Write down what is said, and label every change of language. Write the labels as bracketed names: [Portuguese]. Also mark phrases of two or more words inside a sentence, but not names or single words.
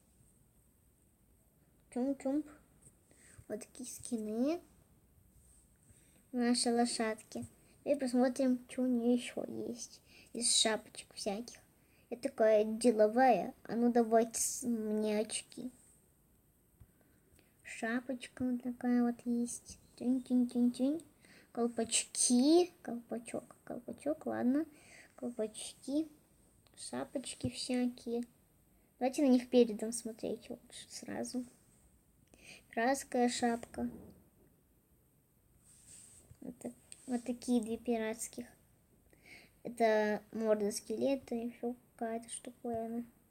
[Russian] Чумп-чумп. Вот такие скины. Наши лошадки. И посмотрим, что у нее еще есть. Из шапочек всяких. Я такая деловая. А ну давайте мне очки. Шапочка вот такая вот есть. Тюнь-тюнь-тюнь-тюнь. Колпачки. Колпачок, ладно. Колпачки. Шапочки всякие. Давайте на них передом смотреть лучше сразу. Пиратская шапка. Вот такие две пиратских. Это морда скелета и еще какая-то штуковина.